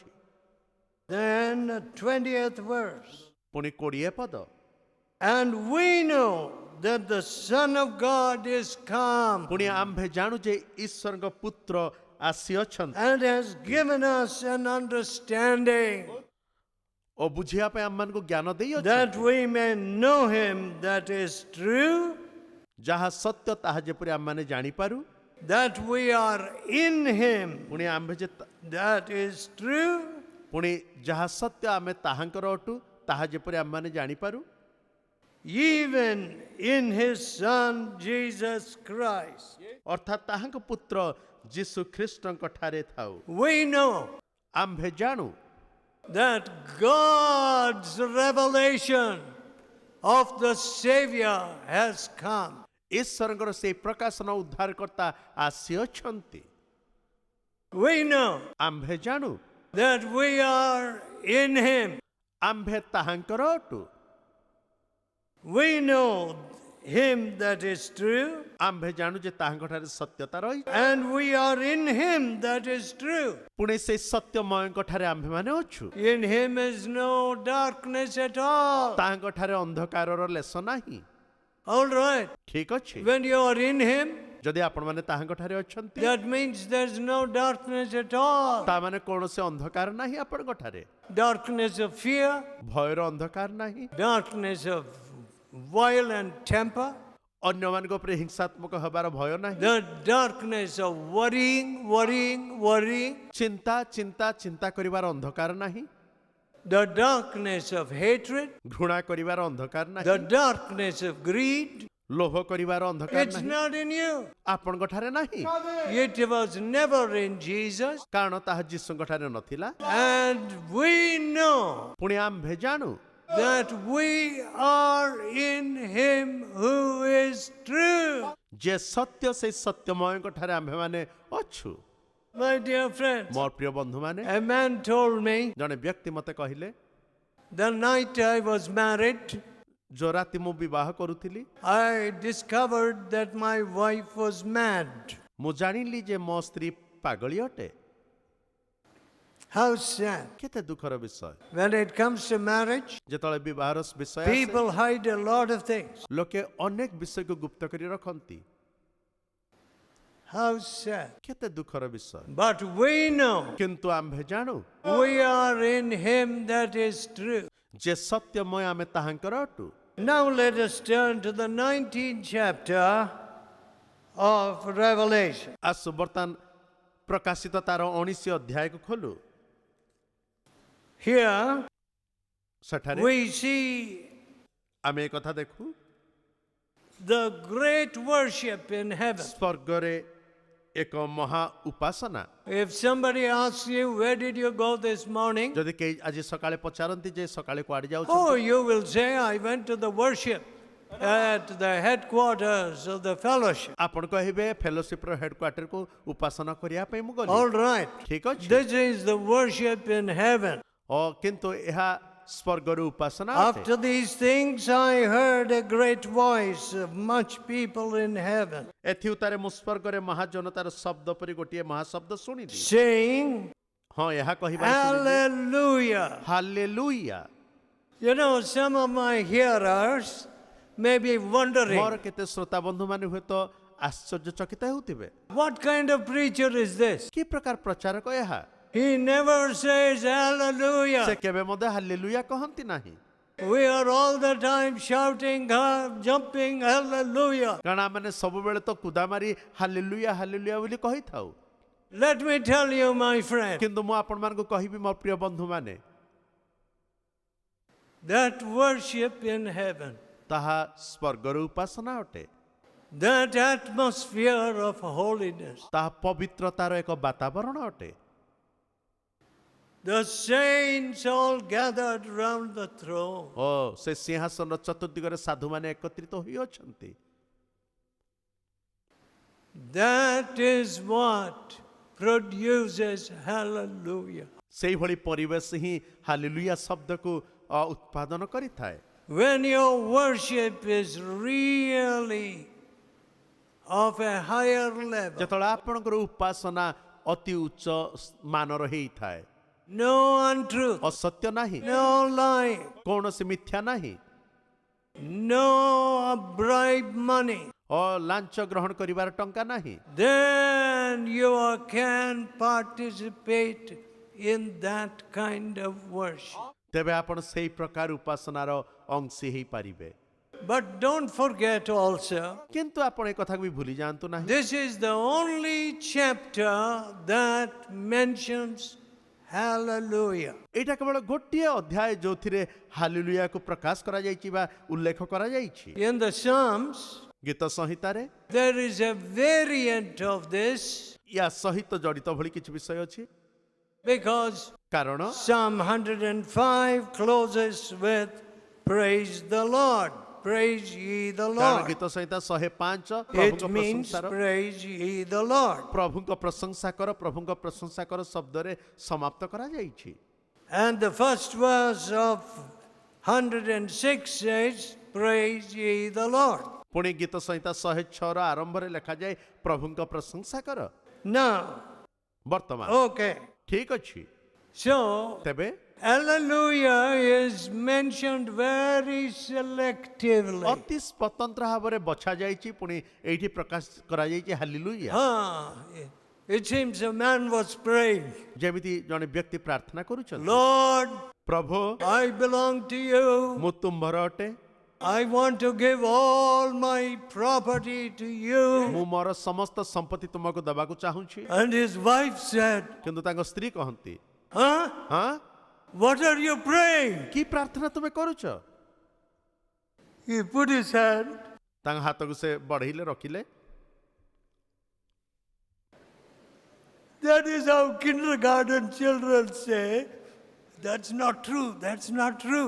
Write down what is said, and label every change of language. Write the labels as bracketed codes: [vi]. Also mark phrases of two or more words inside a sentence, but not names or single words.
[en] Then 20th verse. [or] ପୁଣି 20 ପଦ, [en] And we know that the Son of God is come [or] ପୁଣି ଆମ୍ଭେ ଜାଣୁ ଯେ ଈଶ୍ୱରଙ୍କ ପୁତ୍ର ଆସିଅଛନ୍ତି [en] and has given us an understanding [or] ଓ ବୁଝିବା ପାଇଁ ଆମମାନଙ୍କୁ ଜ୍ଞାନ ଦେଇଅଛନ୍ତି, [en] that we may know him that is true, [or] ଯାହା ସତ୍ୟ ତାହା ଯେପରି ଆମମାନେ ଜାଣିପାରୁ, [en] that we are in him [or] ପୁଣି ଆମ୍ଭେ ଯେ [en] that is true, [or] ପୁଣି ଯାହା ସତ୍ୟ ଆମେ ତାହାଙ୍କର ଅଟୁ ତାହା ଯେପରି ଆମମାନେ ଜାଣିପାରୁ, [en] even in his Son Jesus Christ. [or] ଅର୍ଥାତ୍ ତାହାଙ୍କ ପୁତ୍ର ଯୀଶୁ ଖ୍ରୀଷ୍ଟଙ୍କ ଠାରେ ଥାଉ। [en] We know [or] ଆମ୍ଭେ ଜାଣୁ [en] that God's revelation of the Savior has come. [or] ଈଶ୍ୱରଙ୍କର ସେହି ପ୍ରକାଶନ ଉଦ୍ଧାରକର୍ତ୍ତା ଆସିଅଛନ୍ତି। [en] We know [or] ଆମ୍ଭେ ଜାଣୁ [en] that we are in him. [or] ଆମ୍ଭେ ତାହାଙ୍କର ଅଟୁ। [en] We know him that is true, [or] ଆମ୍ଭେ ଜାଣୁ ଯେ ତାହାଙ୍କଠାରେ ସତ୍ୟତା ରହିଛି, [en] and we are in him that is true. [or] ପୁଣି ସେହି ସତ୍ୟମୟଙ୍କ ଠାରେ ଆମ୍ଭେମାନେ ଅଛୁ। [en] In him is no darkness at all. [or] ତାହାଙ୍କଠାରେ ଅନ୍ଧକାରର ଲେଶ ନାହିଁ। [en] All right. [or] ଠିକ ଅଛି, [en] When you are in him, [or] ଯଦି ଆପଣମାନେ ତାହାଙ୍କଠାରେ ଅଛନ୍ତି [en] that means there's no darkness at all. [or] ତାମାନେ କୌଣସି ଅନ୍ଧକାର ନାହିଁ ଆପଣଙ୍କଠାରେ। [en] Darkness of fear, [or] ଭୟର ଅନ୍ଧକାର ନାହିଁ, [en] darkness of violent temper, [or] ଅନ୍ୟମାନଙ୍କ ଉପରେ ହିଂସାତ୍ମକ ହେବାର ଭୟ ନାହିଁ, [en] the darkness of worrying. [or] ଚିନ୍ତା ଚିନ୍ତା ଚିନ୍ତା କରିବାର ଅନ୍ଧକାର ନାହିଁ, [en] The darkness of hatred, [or] ଘୃଣା କରିବାର ଅନ୍ଧକାର [en] the [or] ନାହିଁ, [en] darkness of greed, [or] ଲୋଭ କରିବାର ଅନ୍ଧକାର [en] It's [or] ନାହିଁ [en] not in you. [or] ଆପଣଙ୍କ ଠାରେ ନାହିଁ [en] It was never in Jesus. [or] କାରଣ ତାହା ଯୀଶୁଙ୍କ ଠାରେ ନଥିଲା [en] And we know [or] ପୁଣି ଆମ୍ଭେ ଜାଣୁ [en] that we are in Him who is true. [or] ଯେ ସତ୍ୟ ସେଇ ସତ୍ୟମୟଙ୍କ ଠାରେ ଆମ୍ଭେମାନେ ଅଛୁ [en] My dear friends, [or] ମୋର ପ୍ରିୟ ବନ୍ଧୁମାନେ [en] a man told me [or] ଜଣେ ବ୍ୟକ୍ତି ମୋତେ କହିଲେ [en] the night I was married, [or] ଯୋଉ ରାତି ମୁଁ ବିବାହ କରୁଥିଲି [en] I discovered that my wife was mad. [or] ମୁଁ ଜାଣିଲି ଯେ ମୋ ସ୍ତ୍ରୀ ପାଗଳି ଅଟେ [en] How sad. [or] କେତେ ଦୁଃଖର ବିଷୟ [en] When it comes to marriage, [or] ଯେତେବେଳେ ବିବାହର ବିଷୟ ଆସେ, [en] people hide a lot of things. [or] ଲୋକେ ଅନେକ ବିଷୟକୁ ଗୁପ୍ତ କରି ରଖନ୍ତି [en] How sad. [or] କେତେ ଦୁଃଖର ବିଷୟ [en] But we know [or] କିନ୍ତୁ ଆମ୍ଭେ ଜାଣୁ [en] we are in Him that is true. [or] ଯେ ସତ୍ୟମୟ ଆମେ ତାହାଙ୍କର ଅଟୁ [en] Now let us turn to the 19th chapter of Revelation. [or] ଆସୁ ବର୍ତ୍ତମାନ ପ୍ରକାଶିତ ତାର 19 ଅଧ୍ୟାୟକୁ ଖୋଲୁ [en] Here [or] ସେଠାରେ [en] we see [or] ଆମେ ଏ କଥା ଦେଖୁ [en] the great worship in heaven. [or] ସ୍ୱର୍ଗରେ ଏକ ମହା ଉପାସନା [en] If somebody asks you, where did you go this morning? [or] ଯଦି କେହି ଆଜି ସକାଳେ ପଚାରନ୍ତି ଯେ ସକାଳେ କୁଆଡେ ଯାଉଛନ୍ତି [en] Oh, you will say, I went to the worship at the headquarters of the fellowship. [or] ଆପଣ କହିବେ [en] fellowship's headquarters [or] ଉପାସନା କରିବା ପାଇଁ ମୁଁ ଗଲି [en] All right. [or] ଠିକ ଅଛି [en] This is the worship in heaven. [or] କିନ୍ତୁ ଏହା ସ୍ୱର୍ଗରୁ ଉପାସନା ଅଟେ। [en] After these things, I heard a great voice of much people in heaven [or] ଏଥି ଉତ୍ତାରେ ମୁଁ ସ୍ୱର୍ଗରେ ମହାଜନତାର ଶବ୍ଦ ପରି ଗୋଟିଏ ମହାଶବ୍ଦ ଶୁଣିଲି [en] saying, [or] ହଁ ଏହା କହିବା [en] Hallelujah. [or] ହାଲେଲୁୟା [en] You know, some of my hearers may be wondering, [or] ମୋର କେତେ ଶ୍ରୋତା ବନ୍ଧୁମାନେ ହୁଏତ ଆଶ୍ଚର୍ଯ୍ୟଚକିତ ହେଉଥିବେ [en] what kind of preacher is this? [or] କି ପ୍ରକାର ପ୍ରଚାରକ ଏହା [en] He never says [or] ସେ [en] hallelujah. [or] କେବେ ମଧ୍ୟ ହାଲେଲୁୟା କହନ୍ତି ନାହିଁ [en] We are all the time shouting, jumping, hallelujah. [or] କାରଣ ଆମେ ସବୁବେଳେ ତ କୁଦା ମାରି ହାଲେଲୁୟା ହାଲେଲୁୟା ବୋଲି କହିଥାଉ [en] Let me tell you, my friend, [or] କିନ୍ତୁ ମୁଁ ଆପଣମାନଙ୍କୁ କହିବି ମୋ ପ୍ରିୟ ବନ୍ଧୁମାନେ [en] that worship in heaven, [or] ତାହା ସ୍ୱର୍ଗର ଉପାସନା ଅଟେ [en] that atmosphere of holiness, [or] ତାହା ପବିତ୍ରତାର ଏକ ବାତାବରଣ ଅଟେ [en] the saints all gathered round the throne. [or] ଓ ସେ ସିଂହାସନର ଚତୁର୍ଦିଗରେ ସାଧୁମାନେ ଏକତ୍ରିତ ହୋଇ ଅଛନ୍ତି [en] That is what produces hallelujah. [or] ସେଇଭଳି ପରିବେଶ ହିଁ ହାଲେଲୁୟା ଶବ୍ଦକୁ ଉତ୍ପାଦନ କରିଥାଏ [en] When your worship is really of a higher level, [or] ଯେତେବେଳେ ଆପଣଙ୍କର ଉପାସନା ଅତି ଉଚ୍ଚ ମାନର ହେଇଥାଏ [en] no untruth, [or] ଅସତ୍ୟ ନାହିଁ [en] no lying, [or] କୌଣସି ମିଥ୍ୟା ନାହିଁ [en] no bribe money, [or] ଓ ଲାଞ୍ଚ ଗ୍ରହଣ କରିବାର ଟଙ୍କା ନାହିଁ [en] then you can participate in that kind of worship. [or] ତେବେ ଆପଣ ସେଇ ପ୍ରକାର ଉପାସନାର ଅଂଶୀ ହେଇପାରିବେ [en] But don't forget also, [or] କିନ୍ତୁ ଆପଣ ଏ କଥାକୁ ବି ଭୁଲି ଯାଆନ୍ତୁ ନାହିଁ [en] this is the only chapter that mentions hallelujah. [or] ଏଇଟା କେବଳ ଗୋଟିଏ ଅଧ୍ୟାୟ ଯୋଉଥିରେ ହାଲେଲୁୟାକୁ ପ୍ରକାଶ କରାଯାଇଛି ବା ଉଲ୍ଲେଖ କରାଯାଇଛି [en] In the Psalms, [or] ଗୀତ ସଂହିତାରେ [en] there is a variant of this [or] ୟା ସହିତ ଜଡ଼ିତ ଭଳି କିଛି ବିଷୟ ଅଛି [en] because [or] କାରଣ [en] Psalm 105 closes with praise the Lord, praise ye the [or] କାରଣ [en] Lord. [or] ଗୀତ ସଂହିତା 105 [en] It means praise ye the Lord. [or] ପ୍ରଭୁଙ୍କ ପ୍ରଶଂସା କର ଶବ୍ଦରେ ସମାପ୍ତ କରାଯାଇଛି [en] And the first verse of 106 says, praise ye the Lord. [or] ପୁଣି ଗୀତ ସଂହିତା 106ର ଆରମ୍ଭରେ ଲେଖାଯାଏ ପ୍ରଭୁଙ୍କ ପ୍ରଶଂସା କର [en] Now, [or] ବର୍ତ୍ତମାନ [en] okay, [or] ଠିକ ଅଛି [en] so [or] ତେବେ [en] hallelujah is mentioned very selectively. [or] ଅତି ସ୍ୱତନ୍ତ୍ର ଭାବରେ ବଛା ଯାଇଛି ପୁଣି ଏଇଠି ପ୍ରକାଶ କରାଯାଇଛି ହାଲେଲୁୟା [en] It seems a man was praying, [or] ଯେମିତି ଜଣେ ବ୍ୟକ୍ତି ପ୍ରାର୍ଥନା କରୁଛନ୍ତି [en] Lord, [or] ପ୍ରଭୁ [en] I belong to you. [or] ମୁଁ ତୁମ୍ଭର ଅଟେ [en] I want to give all my property to you. [or] ମୁଁ ମୋର ସମସ୍ତ ସମ୍ପତ୍ତି ତୁମକୁ ଦେବାକୁ ଚାହୁଁଛି [en] And his wife said, [or] କିନ୍ତୁ ତାଙ୍କ ସ୍ତ୍ରୀ କହନ୍ତି huh? ହଁ [en] What are you praying? [or] କି ପ୍ରାର୍ଥନା ତୁମେ କରୁଛ [en] He put his hand [or] ତାଙ୍କ ହାତକୁ ସେ ବଢ଼େଇଲେ ରଖିଲେ। [en] That is how kindergarten children say, that's not true, that's not true.